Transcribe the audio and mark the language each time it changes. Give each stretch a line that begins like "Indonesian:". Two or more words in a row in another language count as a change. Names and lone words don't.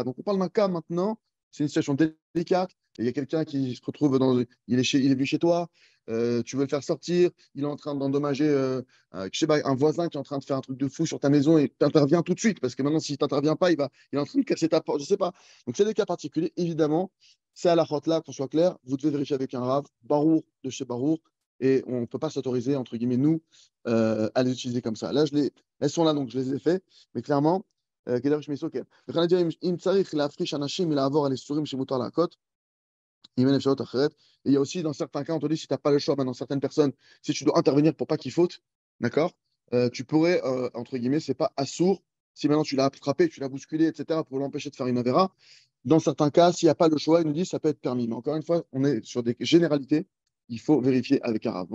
French: Donc on parle d'un cas maintenant, c'est une situation délicate, et il y a quelqu'un qui se retrouve il est venu chez toi, tu veux le faire sortir, il est en train d'endommager je sais pas, un voisin qui est en train de faire un truc de fou sur ta maison et tu interviens tout de suite, parce que maintenant, si tu n'interviens pas, il est en train de casser ta porte, je sais pas. Donc, c'est des cas particuliers, évidemment. C'est à la faute là, qu'on soit clair. Vous devez vérifier avec un rave, Barour de chez Barour, et on ne peut pas s'autoriser, entre guillemets, nous, à les utiliser comme ça. Là, elles sont là, donc je les ai fait, mais clairement,
Hebrew: כדאי שמישהו כן. וכן אני אם צריך להפריש אנשים מלעבור על איסורים שמותר להכות,
French: il y a une
Hebrew: אפשרות אחרת.
French: Et il y a aussi, dans certains cas, on te dit, si tu n'as pas le choix, dans certaines personnes, si tu dois intervenir pour pas qu'il faute, d'accord, tu pourrais, entre guillemets, c'est pas assourd, si maintenant tu l'as frappé, tu l'as bousculé, etc., pour l'empêcher de faire une avéra. Dans certains cas, s'il n'y a pas le choix, il nous dit, ça peut être permis. Mais encore une fois, on est sur des généralités, il faut vérifier avec un rave.